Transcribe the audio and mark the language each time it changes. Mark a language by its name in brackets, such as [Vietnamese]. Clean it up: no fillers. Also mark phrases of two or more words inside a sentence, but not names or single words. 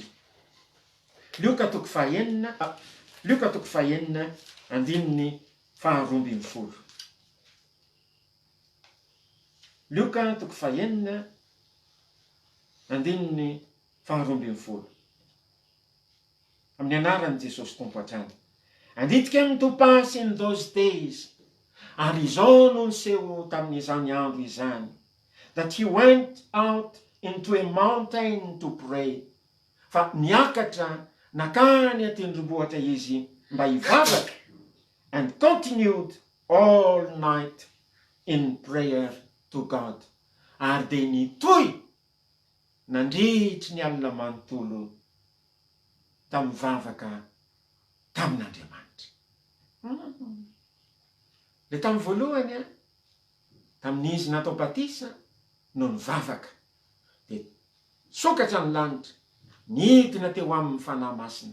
[Malagasy] Luka 4:4. Luka 4:4. Amin'ny anaran'i Jesosy Tompo hatrany. [English] And it came to pass in those days, [Malagasy] ary izao no niseho tamin'izany andro izany, [English] that he went out into a mountain to pray. [Malagasy] Fa niakatra nakany atendrombohatra izy mba hivavaka, [English] and continued all night in prayer to God. [Malagasy] Ary dia nitoy nandritry ny alina manontolo tamin'ny vavaka tamin'Andriamanitra. Le tamin'ny voalohany tamin'izy natao batisa no nivavaka, dia sokatra ny lanitra, nidina teo amin'ny fanahy masina.